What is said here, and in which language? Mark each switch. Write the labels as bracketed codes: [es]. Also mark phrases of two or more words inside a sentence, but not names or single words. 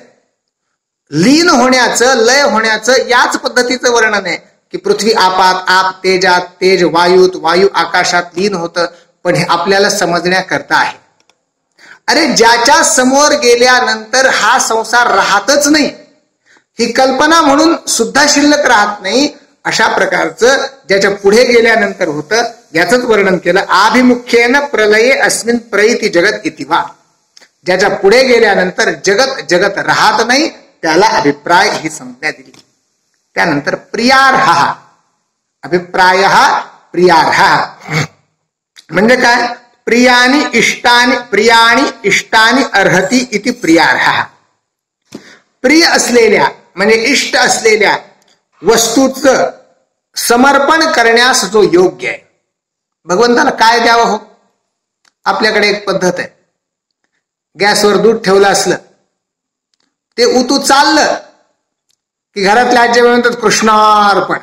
[mr] लीन होण्याचं लय होण्याचं याच पद्धतीचं वर्णन आहे की पृथ्वी आपात आप तेजात तेज वायूत वायू आकाशात लीन होतं. पण हे आपल्याला समजण्याकरता आहे. अरे ज्याच्या समोर गेल्यानंतर हा संसार राहतच नाही ही कल्पना म्हणून सुद्धा शिल्लक राहत नाही अशा प्रकारचं ज्याच्या पुढे गेल्यानंतर होतं याचंच वर्णन केलं. [sa] आभिमुख्येन प्रलये अस्मिन् प्रईति जगत इति वा. [mr] ज्याच्या पुढे गेल्यानंतर जगत राहत नाही त्याला अभिप्राय ही संज्ञा दिली. त्यानंतर प्रियार्ह. अभिप्राय प्रियार्ह म्हणजे काय? [sa] प्रियाणी इष्टानि अर्हति इति प्रियार्ह. [mr] प्रिय असलेल्या म्हणजे इष्ट असलेल्या वस्तूचं समर्पण करण्यास जो योग्य आहे. भगवंताला काय द्यावं हो? आपल्याकडे एक पद्धत आहे. गॅसवर दूध ठेवलं असलं ते उतू चाललं की घरातल्या आजी म्हणतात कृष्णार्पण.